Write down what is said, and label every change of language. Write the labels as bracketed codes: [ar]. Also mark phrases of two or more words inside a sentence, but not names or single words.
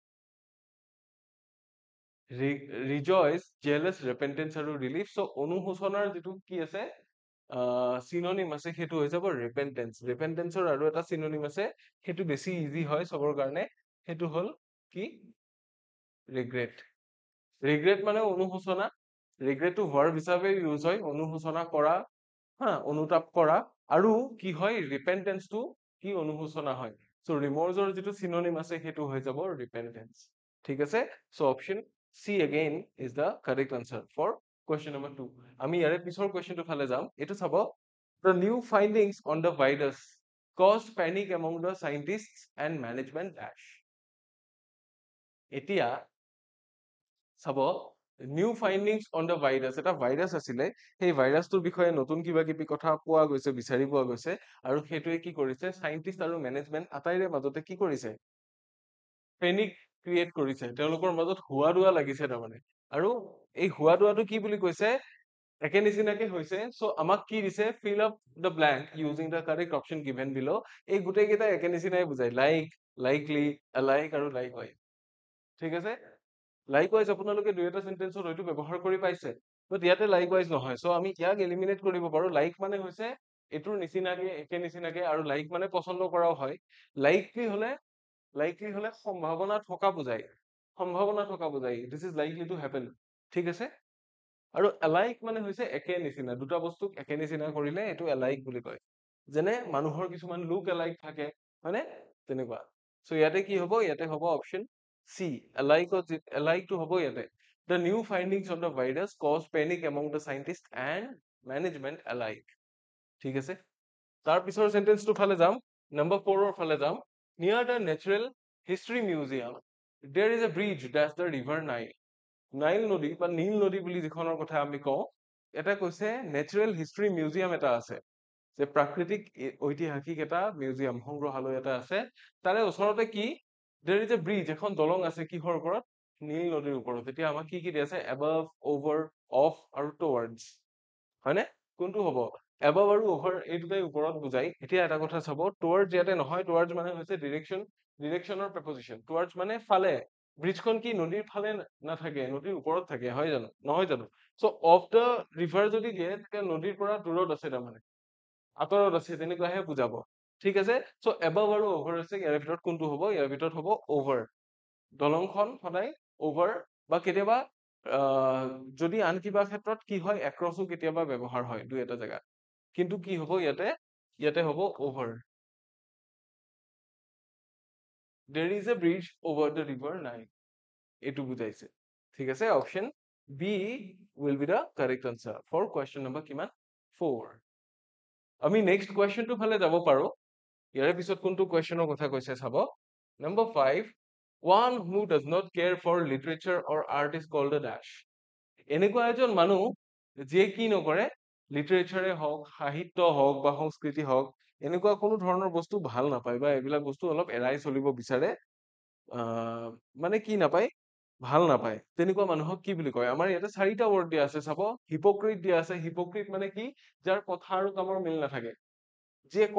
[as] ৰিজয়স জেলাস ৰেপেন্টেন্স আৰু ৰিলিফ সো অনুশোচনাৰ যেটো কি আছে সিনোনিম আছে হেতু হৈ যাব ৰেপেন্টেন্সৰ আৰু এটা সিনোনিম আছে হেতু বেছি ইজি হয় সবৰ কাৰণে হেতু হল কি ৰিগ্ৰেট মানে অনুশোচনা ৰিগ্ৰেটটো ভাৰ্ব হিচাপে ইউজ হয় অনুশোচনা কৰা অনুতাপ কৰা আৰু কি হয় ৰিপেন্টেন্সটো কি অনুশোচনা হয় সো ৰিমৰ্সৰ যেটো সিনোনিম আছে হেতু হৈ যাব ৰিপেন্টেন্স ঠিক আছে সো [en] option C again is the correct answer for question number 2 [as] আমি ইয়াৰে পিছৰ কোৱেশ্চনটো ফালে যাম এটো চাব [en] the new findings on the virus caused panic among the scientists and management dash [as] এতিয়া চাব [en] new findings on the virus [as] এটা ভাইৰাছ আছিলে সেই ভাইৰাছটোৰ বিষয়ে নতুন কিবা কিবি কথা পোৱা গৈছে বিচাৰি পোৱা গৈছে আৰু হেতুৱে কি কৰিছে সাইন্টিস্ট আৰু ম্যানেজমেন্ট আটাইৰে মাজতে কি কৰিছে [en] panic create [as] কৰিছে তেওঁলোকৰ মাজত হুৱা দুৱা লাগিছে তাৰমানে আৰু এই হুৱা দুৱাটো কি বুলি কৈছে একে নিচিনাকে হৈছে সো আমাক কি দিছে [en] fill up the blank using the correct option given below [as] এই গুটেই কেইটা একে নিচিনাই বুজায় [en] like likely like [as] আৰু লাইকৱাইজ ঠিক আছে লাইকৱাইজ আপোনালোকে দুই এটা সেন্টেন্সত হয়তো ব্যৱহাৰ কৰি পাইছে বাট ইয়াতে লাইকৱাইজ নহয় সো আমি ইয়াক এলিমিনেট কৰিব পাৰো লাইক মানে হৈছে এটোৰ নিচিনাকে একে নিচিনাকে আৰু লাইক মানে পছন্দ কৰাও হয় লাইকলি হলে সম্ভাৱনা থকা বুজায় [en] this is likely to happen [as] ঠিক আছে আৰু এলাইক মানে হৈছে একে নিচিনা দুটা বস্তুক একে নিচিনা কৰিলে এটো এলাইক বুলি কয় যেনে মানুহৰ কিছুমান [en] look alike [as] থাকে মানে তেনেকুৱা সো ইয়াতে কি হ'ব ইয়াতে হ'ব অপশন [en] C alike [as] to হ'ব ইয়াতে [en] the new findings on the virus caused panic among the scientists and management alike [as] ঠিক আছে তাৰ পিছৰ সেন্টেন্সটো ফালে যাম নম্বৰ 4 ৰ ফালে যাম [en] near the natural history museum there is a bridge that's the river Nile [as] নদী বা নীল নদী বুলি যিখনৰ কথা আমি কওঁ এটা কৈছে [en] natural history museum [as] এটা আছে যে প্ৰাকৃতিক ঐতিহাসিক এটা মিউজিয়াম সংগ্ৰহালয় এটা আছে তাৰে ওচৰতে কি [en] there is a bridge [as] এখন দলং আছে কিহৰ ওপৰত নীল নদীৰ ওপৰত এতিয়া আমাক কি দি আছে [en] above over off [as] আৰু towards হয়নে কোনটো হ'ব above আৰু over এই দুটাই ওপৰত বুজাই এতিয়া এটা কথা চাব towards ইয়াতে নহয় towards মানে হৈছে directionৰ preposition towards মানে ফালে ব্ৰিজখন কি নদীৰ ফালে নাথাকে নদীৰ ওপৰত থাকে হয় জানো নহয় জানো সো [en] off the river [as] যদি দিয়ে তেতিয়া নদীৰ পৰা দূৰত আছে তাৰমানে আঁতৰত আছে তেনেকুৱাহে বুজাব ঠিক আছে সো above আৰু over আছে ইয়াৰ ভিতৰত কোনটো হ'ব ইয়াৰ ভিতৰত হ'ব over দলংখন সদায় over বা কেতিয়াবা যদি আন কিবা ক্ষেত্ৰত কি হয় acrossও কেতিয়াবা ব্যৱহাৰ হয় দুই এটা জায়গা কিন্তু কি হ'ব ইয়াতে হ'ব over [en] there is a bridge over the river Nile [as] এইটো বুজাইছে ঠিক আছে [en] অপশন B will be the correct answer for question number [as] কিমান 4 আমি [en] next question [as] ফালে যাব পাৰো ইয়াৰ পিছত কোনটো কোৱেশ্চনৰ কথা কৈছে চাব [en] number 5 one who does not care for literature or art is called a dash [as] এনেকুৱা এজন মানুহ যিয়ে কি নকৰে লিটাৰেচাৰে হওক সাহিত্য হওক বা সংস্কৃতি হওক এনেকুৱা কোনো ধৰণৰ বস্তু ভাল নাপায় বা এইবিলাক বস্তু অলপ এৰাই চলিব বিচাৰে মানে কি নাপায় ভাল নাপায় তেনেকুৱা মানুহক কি বুলি কয় আমাৰ ইয়াতে চাৰিটা ৱৰ্ড দিয়া আছে চাব হিপোক্ৰিট দিয়া আছে হিপোক্ৰিট মানে কি যাৰ কথা আৰু কামৰ মিল নাথাকে যিয়ে কয়